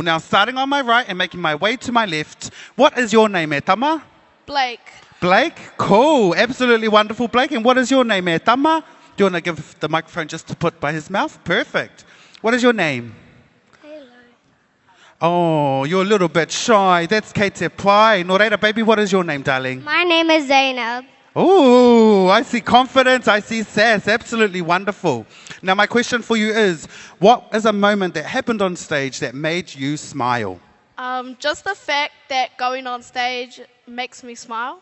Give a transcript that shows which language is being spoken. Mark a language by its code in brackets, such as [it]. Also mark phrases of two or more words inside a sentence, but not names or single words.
[en] Now starting on my right and making my way to my left, what is your name, Tama? Blake. Blake? Cool. Absolutely wonderful, Blake. And what is your name, Tama? Do you want to give the microphone just to put by his mouth? Perfect. What is your name? Hello. Oh, you're a little bit shy. That's Kate Pai. [mi] No reira, [en] baby, what is your name, darling? My name is Zainab. Oh, I see confidence. I see sass. Absolutely wonderful. Now, my question for you is, what is a moment that happened on stage that made you smile? Just the fact that going on stage makes me smile.